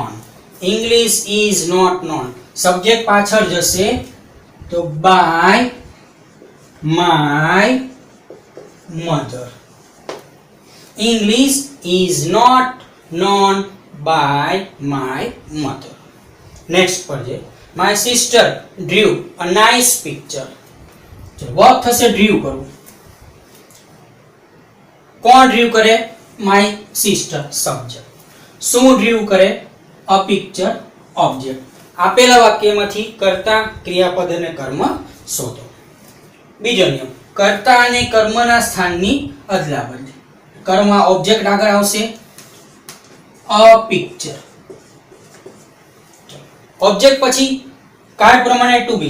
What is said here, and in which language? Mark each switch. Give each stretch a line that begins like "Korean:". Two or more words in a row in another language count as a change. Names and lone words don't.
English: English is not known.
Gujarati: સબ્જેક્ટ પાછળ જશે તો
English: by my mother. English is not known by my mother.
Gujarati: નેક્સ્ટ પર છે
English: my sister drew a nice picture.
Gujarati: ચલો વર્બ થશે ડ્રીવ કરવું. કોણ ડ્રીવ કરે?
English: my sister,
Gujarati: સબ્જેક્ટ. શું ડ્રીવ કરે?
English: a picture,
Gujarati: ઓબ્જેક્ટ. આપેલા વાક્યમાંથી કર્તા, ક્રિયાપદ અને કર્મ શોધો. બીજો નિયમ, કર્તા અને કર્મના સ્થાનની અદલાબદલી. કર્મ ઓબ્જેક્ટ આગળ આવશે,
English: a picture.
Gujarati: ઓબ્જેક્ટ પછી કાર્ડ પ્રમાણે
English: to be.